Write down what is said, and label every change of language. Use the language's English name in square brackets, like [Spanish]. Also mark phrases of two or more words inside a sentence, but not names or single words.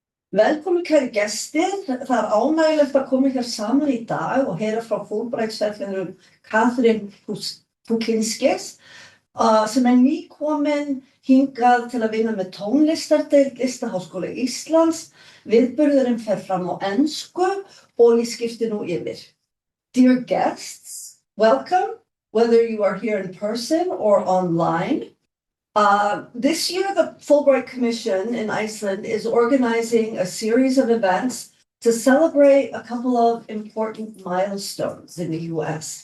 [Icelandic] Velkomin kæri gestir, það ánægilegt að koma hér saman í dag og heyra frá Fulbright-svellinum Katherine Pukinskis sem nýkomin hingað til að vinna með tónlistardeild Listaháskóla Íslands. Viðburðurinn fer fram á ensku og ég skipti nú yfir. [English] Dear guests, welcome, whether you are here in person or online. This year, the Fulbright Commission in Iceland is organizing a series of events to celebrate a couple of important milestones in the US.